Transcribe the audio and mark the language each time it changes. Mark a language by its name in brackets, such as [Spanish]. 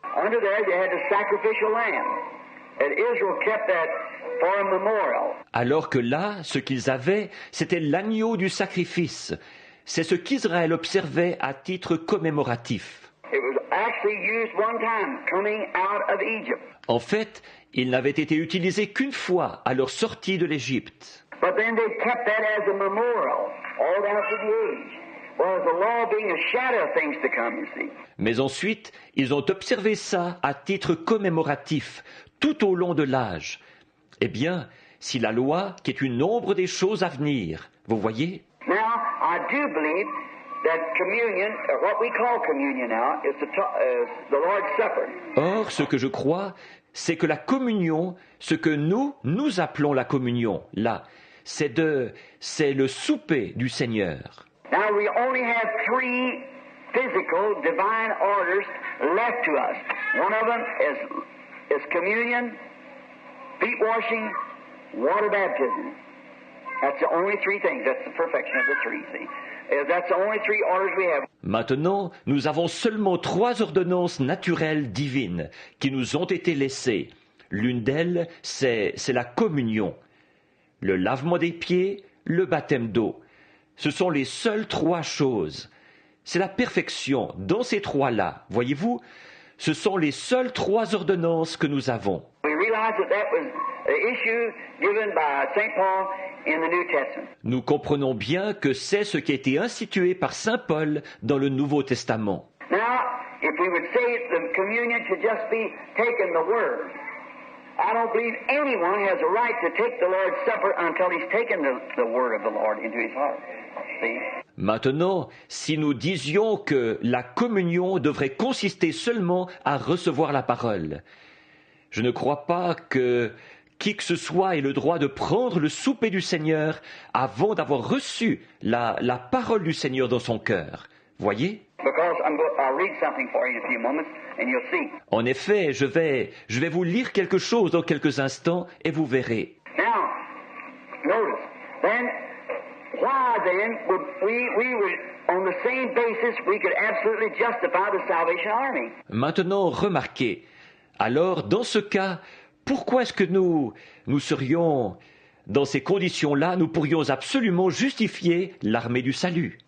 [English] Under there they had the sacrificial lamb, and Israel kept that for a memorial. [French] Alors que là, ce qu'ils avaient, c'était l'agneau du sacrifice. C'est ce qu'Israël observait à titre commémoratif. [English] It was actually used one time coming out of Egypt. [French] En fait, il n'avait été utilisé qu'une fois à leur sortie de l'Égypte. [English] But then they kept that as a memorial all down through the age. Whereas the law being a shadow of things to come, you see. [French] Mais ensuite, ils ont observé ça à titre commémoratif, tout au long de l'âge. Eh bien, si la loi, qui est une ombre des choses à venir, vous voyez? [English] Now, I do believe that communion, or what we call communion now, is the Lord's Supper. [French] Or, ce que je crois, c'est que la communion, ce que nous appelons la communion, là, c'est le souper du Seigneur. [English] Now, we only have 3 physical divine orders left to us. One of them is communion, feet washing, water baptism. That's the only 3 things. That's the perfection of the 3, see. That's the only 3 orders we have. [French] Maintenant, nous avons seulement 3 ordonnances naturelles divines qui nous ont été laissées. L'une d'elles, c'est la communion, le lavement des pieds, le baptême d'eau. Ce sont les seules 3 choses. C'est la perfection dans ces 3-là. Voyez-vous, ce sont les seules 3 ordonnances que nous avons. [English] We realize that was the issue given by St. Paul in the New Testament. [French] Nous comprenons bien que c'est ce qui a été institué par Saint Paul dans le Nouveau Testament. [English] Now, if we would say the communion should just be taking the Word, I don't believe anyone has a right to take the Lord's Supper until he's taken the Word of the Lord into his heart. See? [French] Maintenant, si nous disions que la communion devrait consister seulement à recevoir la parole, je ne crois pas que qui que ce soit ait le droit de prendre le souper du Seigneur avant d'avoir reçu la parole du Seigneur dans son cœur. Voyez? [English] Because I'll read something for you in a few moments, and you'll see. [French] En effet, je vais vous lire quelque chose dans quelques instants et vous verrez. [English] Now, notice, then, why then would we would, on the same basis, we could absolutely justify the Salvation Army? [French] Maintenant, remarquez. Alors, dans ce cas, pourquoi est-ce que nous serions, dans ces conditions-là, nous pourrions absolument justifier l'armée du salut?